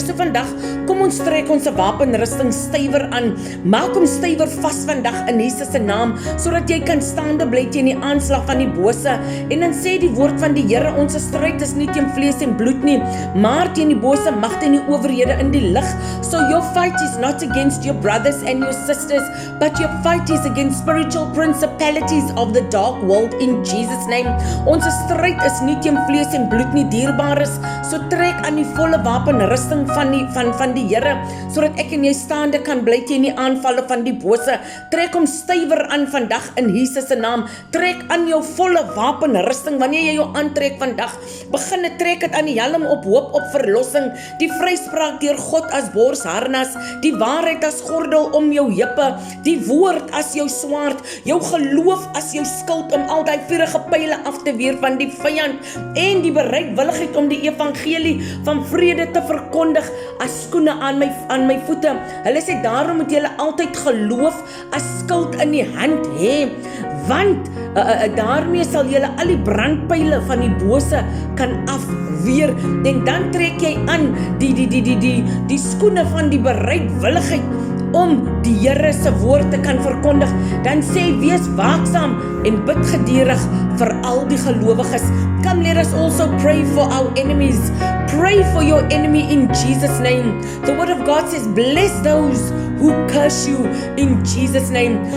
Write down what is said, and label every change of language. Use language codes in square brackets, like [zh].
[af] So vandag, kom ons trek ons wapenrusting stywer aan. Maak hom stywer vas vandag in Jesus se naam, sodat jy kan staande bly teen die aanslag van die bose. En dan sê die woord van die Here, ons stryd is nie teen vlees en bloed nie, maar teen die bose magte en die owerhede in die lig. [en] So your fight is not against your brothers and your sisters, but your fight is against spiritual principalities of the dark world in Jesus name. [af] Ons stryd is nie teen vlees en bloed nie, dierbares. So trek aan die volle wapenrusting van die Here, sodat ek en jy staande kan bly teen die aanvalle van die bose. Trek hom stywer aan vandag in Jesus se naam. Trek aan jou volle wapenrusting. Wanneer jy jou aantrek vandag, begin trek dit aan die helm op hoop op verlossing, die vryspraak deur God as borsharnas, die waarheid as gordel om jou heupe, die woord as jou swaard, jou geloof as jou skild om al daai vuurige pyle af te weer van die vyand, en die bereidwilligheid om die evangelie van vrede te verkondig as skoene aan my voete. Hulle sê daarom moet julle altyd geloof as skild in die hand hê, want daarmee sal julle al die brandpyle van die bose kan afweer. En dan trek jy aan die skoene van die bereidwilligheid om die Here se woord te kan verkondig. Dan sê wees waaksaam en bid geduldig vir al die gelowiges. [en] Come, let us also pray for our enemies. Pray for your enemy in Jesus' name. The word of God says, bless those who curse you in Jesus' name.